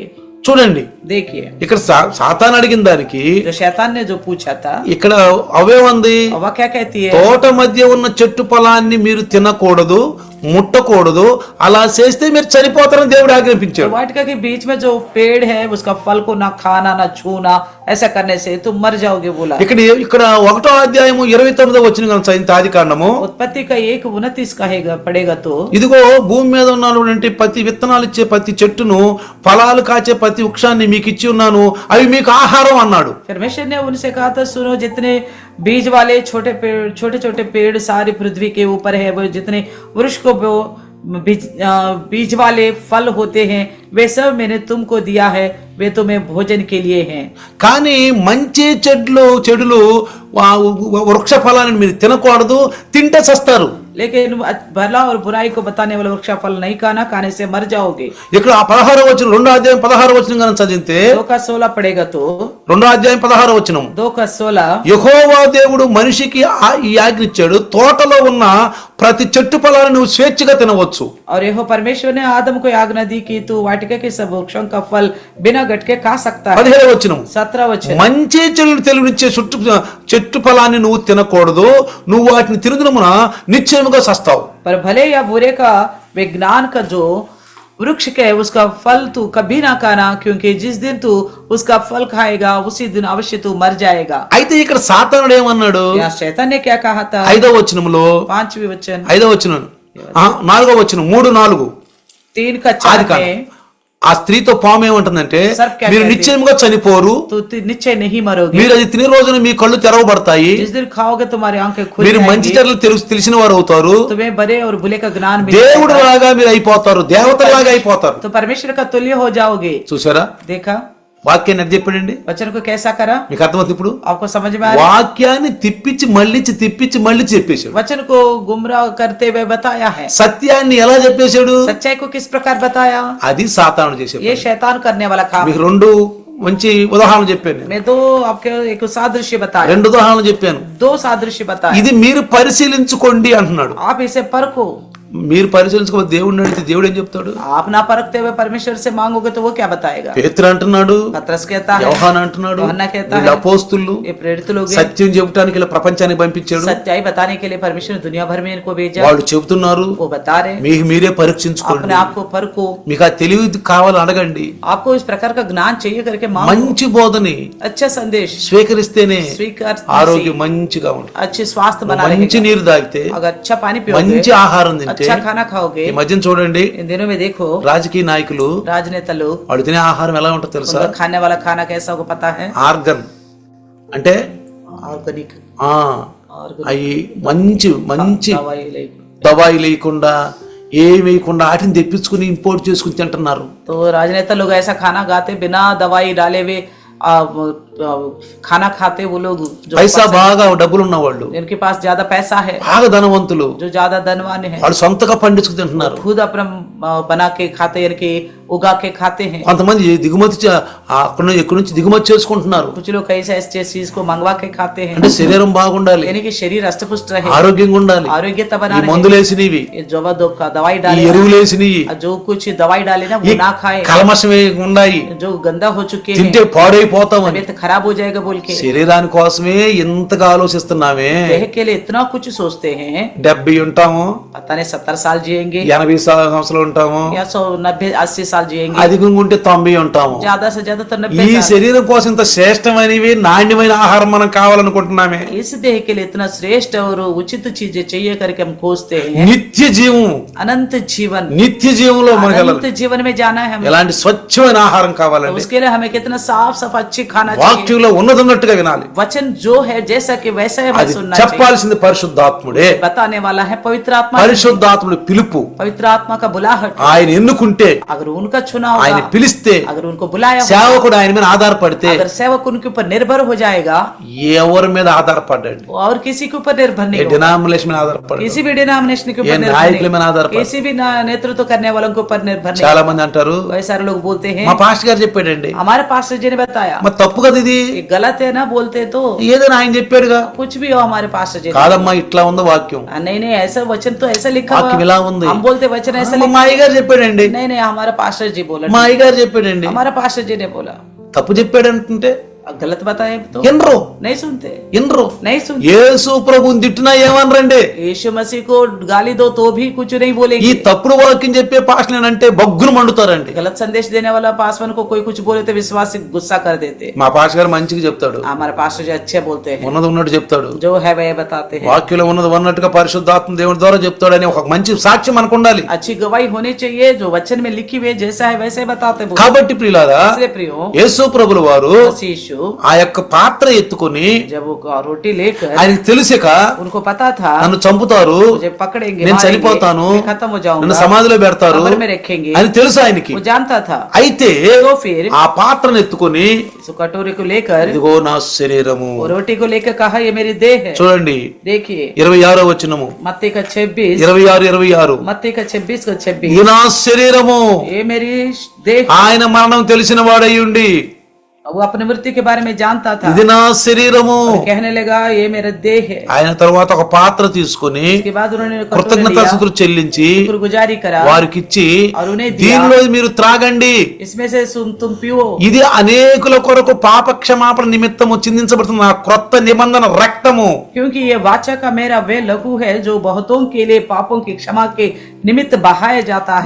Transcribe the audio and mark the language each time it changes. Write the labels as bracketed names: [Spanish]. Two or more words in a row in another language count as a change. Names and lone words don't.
[Telugu] చూడండి [Hindi] देखिए [Telugu] ఇక్కడ సాతాను అడిగిన దానికి [Hindi] जो शैतान ने जो पूछा था, [Telugu] ఇక్కడ అవేమంది? [Hindi] हव्वा क्या कहती है? [Telugu] తోట మధ్య ఉన్న చెట్టు ఫలాన్ని మీరు తినకూడదు, ముట్టకూడదు, అలా చేస్తే మీరు చనిపోతారని దేవుడు [Hindi] तो [Telugu] ఆజ్ఞాపించాడు. [Hindi] वाटिका के बीच में जो पेड़ है उसका फल को ना खाना ना छूना, ऐसा करने से तुम मर जाओगे बोला। [Telugu] ఇక్కడ 1వ అధ్యాయము 29వ వచనం కనుక చదివితే ఆది కాండము, [Hindi] उत्पत्ति का 1:29 कहेगा पड़ेगा तो, [Telugu] ఇదిగో భూమి మీద ఉన్నటువంటి ప్రతి విత్తనాలు ఇచ్చే ప్రతి చెట్టును, ఫలాలు కాచే ప్రతి వృక్షాన్ని మీకు ఇచ్చి ఉన్నాను, అవి మీకు ఆహారం అన్నాడు. [Hindi] परमेश्वर ने उनसे कहा था, सुनो जितने बीज वाले छोटे छोटे पेड़ सारी पृथ्वी के ऊपर है, वो जितने वृक्ष को बीज वाले फल होते हैं वे सब मैंने तुमको दिया है, वे तुम्हें भोजन के लिए हैं। [Telugu] కానీ మంచి చెడులు వృక్ష ఫలాన్ని మీరు తినకూడదు, తింటే చస్తారు. [Hindi] लेकिन भला और बुराई को बताने वाला वृक्ष फल नहीं खाना, खाने से मर जाओगे। [Telugu] ఇక్కడ 16వ వచనం 2వ అధ్యాయం 16వ వచనం కనుక చదివితే [Hindi] 2:16 पड़ेगा तो, [Telugu] 2వ అధ్యాయం 16వ వచనం, [Hindi] 2:16, [Telugu] యెహోవా దేవుడు మనిషికి ఈ ఆజ్ఞ ఇచ్చాడు, తోటలో ఉన్న ప్రతి చెట్టు ఫలాలను నువ్వు స్వేచ్ఛగా తినవచ్చు. [Hindi] और यहोवा परमेश्वर ने आदम को आज्ञा दी कि तू वाटिका के सब वृक्षों का फल बिना गटके खा सकता है। [Telugu] 17వ వచనం, [Hindi] 17 वचन, [Telugu] మంచి చెడులు తెలివినిచ్చే చెట్టు ఫలాన్ని నువ్వు తినకూడదు, నువ్వు వాటిని తినదుమున నిశ్చయముగా చస్తావు. [Hindi] पर भले या बुरे का विज्ञान का जो वृक्ष के उसका फल तू कभी ना खाना, क्योंकि जिस दिन तू उसका फल खाएगा उसी दिन अवश्य तू मर जाएगा। [Telugu] అయితే ఇక్కడ సాతానుడు ఏమన్నాడు? [Hindi] यहाँ शैतान ने क्या कहा था? [Telugu] 5వ వచనంలో, [Hindi] 5वें वचन, [Telugu] 5వ వచనం 4వ వచనం 3:4 [Hindi] 3 का [Telugu] ఆది [Hindi] 4 [Telugu] కాండం. [Hindi] में, [Telugu] ఆ స్త్రీతో పాము ఏమంటుందంటే సర్ క్యా మీరు [Hindi] कहती? [Telugu] నిశ్చయముగా చనిపోరు, [Hindi] तो निश्चय नहीं मरोगे, [Telugu] మీరు అది తినే రోజున మీ కళ్ళు తెరవబడతాయి, [Hindi] जिस दिन खाओगे तुम्हारी आंखें खुल [Telugu] మీరు మంచి [Hindi] जाएंगी, [Telugu] చెడ్డలు తెలిసిన వారు అవుతారు, [Hindi] तुम्हें बड़े और बुरे का ज्ञान मिल [Telugu] దేవుడు [Hindi] जाएगा, [Telugu] లాగా మీరు అయిపోతారు, దేవతలాగా అయిపోతారు. [Hindi] तो परमेश्वर का तुल्य हो जाओगे. [Telugu] చూసారా [Hindi] देखा [Telugu] వాక్యాన్ని ఎట్లా చెప్పాడండి? [Hindi] वचन को कैसा करा, [Telugu] మీకు అర్థమవుతుంది ఇప్పుడు? [Hindi] आपको समझ में आ रहा है? [Telugu] వాక్యాన్ని తిప్పించి మళ్ళీ చెప్పేశాడు. [Hindi] वचन को गुमराह करते हुए बताया है. [Telugu] సత్యాన్ని ఎలా చెప్పేశాడు? [Hindi] सच्चाई को किस प्रकार बताया, [Telugu] అది సాతాను చేశాడు. [Hindi] ये शैतान करने वाला काम. [Telugu] మీకు రెండు మంచి ఉదాహరణలు చెప్పాను నేను. [Hindi] मैं दो आपके एक सादृश्य बताया, [Telugu] రెండు ఉదాహరణలు చెప్పాను. [Hindi] दो सादृश्य बताया. [Telugu] ఇది మీరు పరిశీలించుకోండి అంటున్నాడు. [Hindi] आप इसे परखो. [Telugu] మీరు పరిశీలించుకోకపోతే దేవుడిని అడిగితే దేవుడు ఏం చెప్తాడు? [Hindi] आप ना परखते हुए परमेश्वर से मांगोगे तो वो क्या बताएगा? [Telugu] పేతురు అంటున్నాడు, [Hindi] पतरस कहता है, [Telugu] యోహాను అంటున్నాడు, [Hindi] యోహన్నా कहता [Telugu] వీళ్ళు [Hindi] है, [Telugu] అపోస్తులు [Hindi] ये प्रेरित लोग हैं, [Telugu] సత్యం చెబుటానికి ఇలా ప్రపంచానికి పంపించాడు. [Hindi] सच्चाई बताने के लिए परमेश्वर ने दुनिया भर में इनको भेजा. [Telugu] వాళ్ళు చెబుతున్నారు, [Hindi] वो बता रहे, [Telugu] మీకు మీరే పరీక్షించుకోండి, [Hindi] अपने आप को परखो. [Telugu] మీకు ఆ తెలివి కావాలని అడగండి, [Hindi] आपको इस प्रकार का ज्ञान चाहिए करके मांगो. [Telugu] మంచి బోధని [Hindi] अच्छा संदेश [Telugu] స్వీకరిస్తేనే [Hindi] स्वीकार, [Telugu] ఆరోగ్యం మంచిగా ఉంటుంది. [Hindi] अच्छे स्वास्थ्य बना [Telugu] మంచి [Hindi] रहेगा. [Telugu] నీరు తాగితే, [Hindi] अगर अच्छा पानी पियोगे, [Telugu] మంచి ఆహారం తింటే, [Hindi] अच्छा खाना खाओगे. [Telugu] ఈ మధ్యన చూడండి [Hindi] इन दिनों में देखो [Telugu] రాజకీయ నాయకులు [Hindi] राजनेता लोग, [Telugu] వాళ్ళు తినే ఆహారం ఎలా ఉంటుందో తెలుసా? [Hindi] उनका खाने वाला खाना कैसा होगा पता है? [Telugu] ఆర్గన్ అంటే [Hindi] ऑर्गेनिक, [Telugu] ఆ అవి మంచి [Hindi] दवाई लेके. [Telugu] దవాయి లేకుండా ఏమి వేయకుండా వాటిని తెప్పించుకుని ఇంపోర్ట్ చేసుకుని తింటున్నారు. [Hindi] तो राजनेता लोग ऐसा खाना खाते बिना दवाई डाले हुए, खाना खाते वो लोग जो [Telugu] పైసా బాగా డబ్బులు ఉన్న వాళ్ళు, [Hindi] जिनके पास ज्यादा पैसा है, [Telugu] బాగా ధనవంతులు, [Hindi] जो ज्यादा धनवान है, [Telugu] వాళ్ళు సొంతగా పండించుకు తింటున్నారు. [Hindi] खुद अपना बना के खाते, यानी कि उगा के खाते हैं. [Telugu] కొంతమంది దిగుమతి ఎక్కడి నుంచి దిగుమతి చేసుకుంటున్నారు. [Hindi] कुछ लोग कई ऐसे चीज को मंगवा के खाते हैं, [Telugu] అంటే శరీరం బాగుండాలి, [Hindi] यानी कि शरीर अष्टपुष्ट रहे, [Telugu] ఆరోగ్యంగా ఉండాలి. [Hindi] आरोग्यता [Telugu] ఈ [Hindi] बना रहे. [Telugu] మందులేసినవి, [Hindi] ये जो दवाई [Telugu] ఈ [Hindi] डाले, [Telugu] ఎరువులేసినవి, [Hindi] जो कुछ दवाई डाले ना वो ना खाए, [Telugu] కల్మషమే ఉన్నాయి, [Hindi] जो गंदा हो चुके हैं, [Telugu] తింటే పాడైపోతామని [Hindi] तबीयत खराब हो जाएगा बोल के [Telugu] శరీరాని కోసమే ఎంతగా ఆలోచిస్తున్నామే. [Hindi] देह के लिए इतना कुछ सोचते हैं. [Telugu] 70 ఉంటాము, [Hindi] पता नहीं 70 साल जिएंगे [Telugu] 80 సంవత్సరాలు ఉంటాము, [Hindi] या 100 90 80 साल जिएंगे, [Telugu] అధికంగా ఉంటే 90 ఉంటాము. [Hindi] ज्यादा से ज्यादा तो [Telugu] ఈ [Hindi] 90 साल. [Telugu] శరీరం కోసం ఇంత శ్రేష్టమైనవి నాణ్యమైన ఆహారం మనం కావాలనుకుంటున్నామే. [Hindi] इस देह के लिए इतना श्रेष्ठ और उचित चीजें चाहिए करके हम खोजते हैं. [Telugu] నిత్య జీవం, [Hindi] अनंत जीवन, [Telugu] నిత్య జీవంలో మనకి [Hindi] अनंत जीवन में जाना है हमें. [Telugu] ఎలాంటి స్వచ్ఛమైన ఆహారం [Hindi] तो [Telugu] కావాలండి? [Hindi] उसके लिए हमें कितना साफ साफ अच्छी खाना चाहिए. [Telugu] వాక్యంలో ఉన్నదన్నట్టుగా వినాలి. [Hindi] वचन जो है जैसा कि वैसा ही हमें [Telugu] అది [Hindi] सुनना चाहिए. [Telugu] చెప్పాల్సింది పరిశుద్ధాత్ముడే. [Hindi] बताने वाला है पवित्र आत्मा. [Telugu] పరిశుద్ధాత్ముడి పిలుపు, [Hindi] पवित्र आत्मा का बुलाहट. [Telugu] ఆయన ఎన్నుకుంటే, [Hindi] अगर उनका चुना [Telugu] ఆయన [Hindi] होगा, [Telugu] పిలిస్తే, [Hindi] अगर उनको बुलाया होगा, [Telugu] సేవకుడు ఆయన మీద ఆధారపడితే, [Hindi] अगर सेवक उनके ऊपर निर्भर हो जाएगा, [Telugu] ఎవరి మీద ఆధారపడ్డాడు? [Hindi] और किसी के ऊपर निर्भर [Telugu] ఏ [Hindi] नहीं होगा, [Telugu] డినామినేషన్ మీద ఆధారపడ్డాడు? [Hindi] किसी भी डिनोमिनेशन के ये ऊपर निर्भर [Telugu] नायकुల మీద [Hindi] नहीं, [Telugu] ఆధారపడి [Hindi] किसी भी नेतृत्व करने वालों के ऊपर निर्भर नहीं. [Telugu] చాలా మంది అంటారు, [Hindi] कई सारे लोग बोलते हैं, [Telugu] మా పాస్టర్ గారు చెప్పాడండి. [Hindi] हमारे पास्टर जी ने बताया. [Telugu] మరి తప్పు కదా ఇది? [Hindi] ये गलत है ना बोलते तो, [Telugu] ఏదైనా ఆయన చెప్పాడుగా. [Hindi] कुछ भी हो हमारे पास्टर जी ने. [Telugu] కాదమ్మా ఇట్లా ఉంది వాక్యం, [Hindi] नहीं नहीं ऐसा वचन तो ऐसा लिखा [Telugu] వాక్యం [Hindi] हुआ. [Telugu] ఇలా ఉంది. [Hindi] हम बोलते वचन ऐसा [Telugu] మా [Hindi] लिखा. [Telugu] అయ్యగారు చెప్పాడండి, [Hindi] नहीं नहीं हमारा पास्टर जी बोला. [Telugu] మా అయ్యగారు చెప్పాడండి. [Hindi] हमारा पास्टर जी ने बोला. [Telugu] తప్పు చెప్పాడంటుంటే [Hindi] गलत बताए तो [Telugu] ఎన్రో [Hindi] नहीं सुनते, [Telugu] ఎన్రో [Hindi] नहीं सुनते. [Telugu] యేసు ప్రభుని తిట్టినా ఏమనరండి? [Hindi] यीशु मसीह को गाली दो तो भी कुछ नहीं [Telugu] ఈ [Hindi] बोलेंगे. [Telugu] తప్పుడు వాక్యం చెప్పే పాస్టర్లంటే బొగ్గును మండుతారండి. [Hindi] गलत संदेश देने वाला पासवान को कोई कुछ बोले तो विश्वासी गुस्सा कर देते. [Telugu] మా పాస్టర్ గారు మంచిగా చెప్తాడు, [Hindi] हमारे पास्टर जी अच्छे बोलते हैं, [Telugu] ఉన్నది ఉన్నట్టు చెప్తాడు, [Hindi] जो है वह बताते हैं. [Telugu] వాక్యంలో ఉన్నది ఉన్నట్టుగా పరిశుద్ధాత్మ దేవుని ద్వారా చెప్తాడని ఒక మంచి సాక్ష్యం మనకు ఉండాలి. [Hindi] अच्छी गवाही होनी चाहिए, जो वचन में लिखी हुई है जैसा है वैसे ही बताते हैं. [Telugu] కాబట్టి ప్రియులారా, [Hindi] इसलिए प्रियो, [Telugu] యేసు ప్రభుల వారు [Hindi] मसीह यीशु [Telugu] ఆ యొక్క పాత్ర ఎత్తుకొని [Hindi] जब वो रोटी लेकर, [Telugu] ఆయనకు తెలిసాక [Hindi] उनको पता था [Telugu] నన్ను చంపుతారు, [Hindi] मुझे पकड़ेंगे, [Telugu] నేను [Hindi] मारेंगे, [Telugu] చనిపోతాను, [Hindi] मैं खत्म हो [Telugu] నన్ను [Hindi] जाऊंगा, [Telugu] సమాధిలో పెడతారు [Hindi] कब्र में रखेंगे. [Telugu] అని తెలుసు ఆయనకి. [Hindi] वो जानता था. [Telugu] అయితే [Hindi] तो फिर [Telugu] ఆ పాత్రను ఎత్తుకొని [Hindi] इस कटोरे को लेकर, [Telugu] ఇదిగో నా శరీరము, [Hindi] वो रोटी को लेकर कहा ये मेरी देह है. [Telugu] చూడండి [Hindi] देखिए [Telugu] 26వ వచనము, [Hindi] मत्ती का 26, [Telugu] 26 [Hindi] मत्ती का 26 का 26, [Telugu] ఇది నా శరీరము, [Hindi] ये मेरी देह. [Telugu] ఆయన మరణం తెలిసిన వాడై ఉండి [Hindi] वो अपनी मृत्यु के बारे में जानता था. [Telugu] ఇది నా శరీరము. [Hindi] और कहने लगा ये मेरा देह है. [Telugu] ఆయన తర్వాత ఒక పాత్ర తీసుకొని [Hindi] उसके बाद उन्होंने कटोरा लिया, [Telugu] కృతజ్ఞతాస్తుతులు చెల్లించి [Hindi] शुक्रगुजारी करा [Telugu] వారికి ఇచ్చి, [Hindi] और उन्हें दिया, [Telugu] దీనిలో మీరు త్రాగండి, [Hindi] इसमें से तुम पियो. [Telugu] ఇది అనేకుల కొరకు పాప క్షమాపణ నిమిత్తము చిందించబడుతున్న నా క్రొత్త నిబంధన రక్తము. [Hindi] क्योंकि ये वाचा का मेरा वे लघु है जो बहुतों के लिए पापों की क्षमा के निमित्त बहाया जाता है.